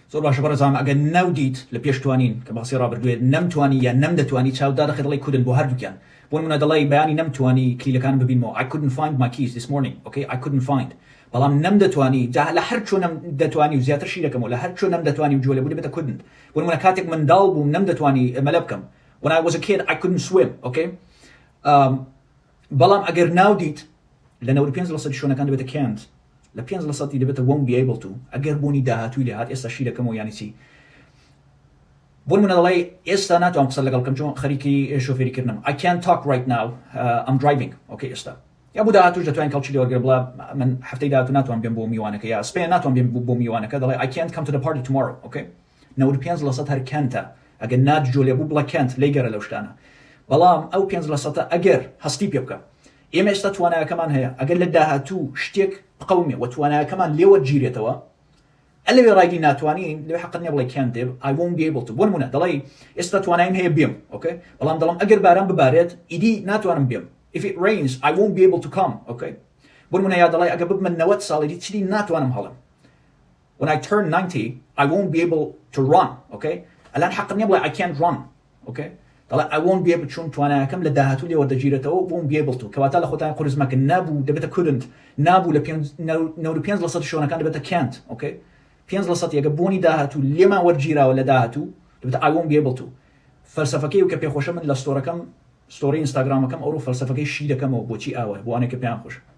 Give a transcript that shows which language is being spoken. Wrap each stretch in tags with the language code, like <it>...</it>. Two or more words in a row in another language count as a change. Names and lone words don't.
<ckb>زۆر باشە بەڕێزان ئەگەر ناودیت لە پێشتوانین کە باسی ڕابردوێت نەمتوانی یا نەمدەتوانی چاوددا دەخێت دەڵی کودن بۆ هەردووکیان بۆ نمونە دەڵی بەیانی نەمتوانی کلیلەکان ببینمەوە</ckb> <en>I couldn't find my</en> <ckb>keys this morning okay</ckb> <en>I couldn't find</en> <ckb>بەڵام نەمدەتوانی جا لە هەر چۆن نەمدەتوانی و زیاتر شی دەکەمەوە لە هەر چۆن نەمدەتوانی و جۆلە بوو دەبێتە couldn't بۆ نمونە کاتێک منداڵ بووم نەمدەتوانی مەلە بکەم</ckb> <en>when I was a kid I couldn't swim okay</en> <ckb>بەڵام ئەگەر ناودیت لە 95% شوێنەکان دەبێتە can't لە 5% دەبێتە</ckb> <en>won't be able to</en> <ckb>ئەگەر بوونی داهاتووی لێ هات ئێستا شی دەکەمەوە یانی چی بۆ نمونە دەڵێ ئێستا ناتوانم قسە لەگەڵ بکەم چۆن خەریکی شۆفێریکردنم</ckb> <en>I can't talk right now I'm driving okay</en> <ckb>ئێستا یا بۆ داهاتوش دەتوانین کەڵکی لێ وەرگێڕ بڵا من هەفتەی داهاتوو ناتوانم بێم بۆ میوانەکە یا سبەیە ناتوانم بێم بۆ میوانەکە دەڵێ</ckb> <en>I can't come to the party tomorrow okay</en> <ckb>95% هەر can't ئەگەر ناتجۆلێ بوو بڵە can't لێیگەرە لەو شتانە بەڵام ئەو 5% ئەگەر هەستی پێ بکە ئێمە ئێستا توانایەکەمان هەیە ئەگەر لە داهاتوو شتێک بقەومێ و توانایەکەمان لێوە گیرێتەوە ئەلەوێ ڕایگی ناتوانین لەوێ حەقت نییە بڵێ</ckb> <en>can't I won't be able to</en> <ckb>بۆ نمونە دەڵێ ئێستا توانایم هەیە بێم okay بەڵام دەڵم ئەگەر باران ببارێت ئیدی ناتوانم بێم</ckb> <en>if it rains I won't be able to come okay</en> <ckb>بۆ نمونە یا دەڵێ ئەگەر ببمە 90 ساڵی چی ناتوانم هەڵم</ckb> <en>when I turn 90 I won't be able to run okay</en> <ckb>الان حەقت نییە بڵێ</ckb> <en>I can't run okay</en> <ckb>دەڵێ</ckb> <en>I won't be able</en> <ckb>چون توانایەکەم لە داهاتوو لێ وەردەگیرێتەوە</ckb> <en>won't be able to</en> <ckb>کەواتە لە خۆتان قورزمەکە نابوو دەبێتە couldn't نابوو لە 95% شوێنەکان دەبێتە</ckb> <en>can't okay</en> <ckb>5% یەکە بۆنی داهاتوو لێمان وەرگیراوە لە داهاتوو دەبێتە</ckb> <en>I won't be able to</en> <ckb>فەلسەفەکەی و کە پێخۆشە من لە ستۆرەکەم ستۆری ئینستاگرامەکەم ئەوڕۆ فەلسەفەکەی شی دەکەمەوە بۆچی ئاوە بۆ ئەوانەی کە پێیان خۆشە</ckb>